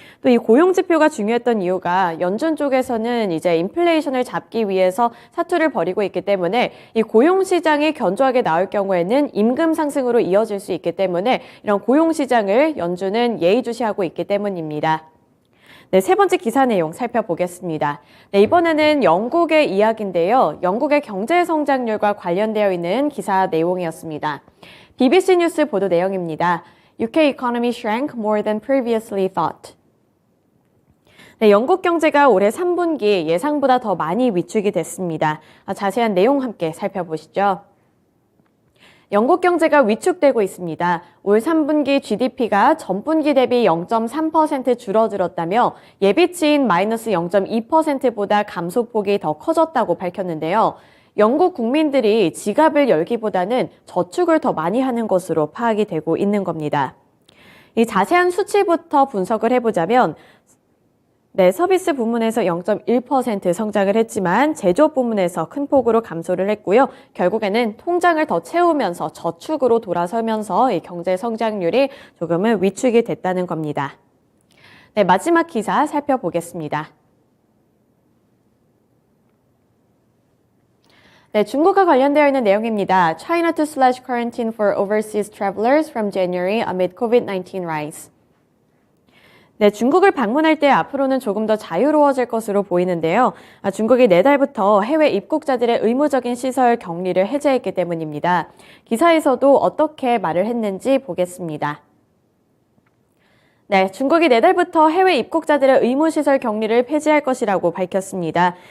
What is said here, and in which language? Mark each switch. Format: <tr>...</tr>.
<ko>또 이 고용 지표가 중요했던 이유가 연준 쪽에서는 이제 인플레이션을 잡기 위해서 사투를 벌이고 있기 때문에 이 고용 시장이 견조하게 나올 경우에는 임금 상승으로 이어질 수 있기 때문에 이런 고용 시장을 연준은 예의주시하고 있기 때문입니다. 네, 세 번째 기사 내용 살펴보겠습니다. 네, 이번에는 영국의 이야기인데요. 영국의 경제 성장률과 관련되어 있는 기사 내용이었습니다. BBC 뉴스 보도 내용입니다.</ko> <en>UK economy shrank more than previously thought.</en> <ko>네, 영국 경제가 올해 3분기 예상보다 더 많이 위축이 됐습니다. 자세한 내용 함께 살펴보시죠. 영국 경제가 위축되고 있습니다. 올 3분기 GDP가 전분기 대비 0.3% 줄어들었다며 예비치인 마이너스 0.2%보다 감소폭이 더 커졌다고 밝혔는데요. 영국 국민들이 지갑을 열기보다는 저축을 더 많이 하는 것으로 파악이 되고 있는 겁니다. 이 자세한 수치부터 분석을 해보자면 네, 서비스 부문에서 0.1% 성장을 했지만 제조업 부문에서 큰 폭으로 감소를 했고요. 결국에는 통장을 더 채우면서 저축으로 돌아서면서 이 경제 성장률이 조금은 위축이 됐다는 겁니다. 네, 마지막 기사 살펴보겠습니다. 네, 중국과 관련되어 있는 내용입니다.</ko> <en>China to slash quarantine for overseas travelers from January amid COVID-19 rise.</en> <ko>네, 중국을 방문할 때 앞으로는 조금 더 자유로워질 것으로 보이는데요. 중국이 내달부터 해외 입국자들의 의무적인 시설 격리를 해제했기 때문입니다. 기사에서도 어떻게 말을 했는지 보겠습니다. 네, 중국이 내달부터 해외 입국자들의 의무시설 격리를 폐지할 것이라고 밝혔습니다.</ko>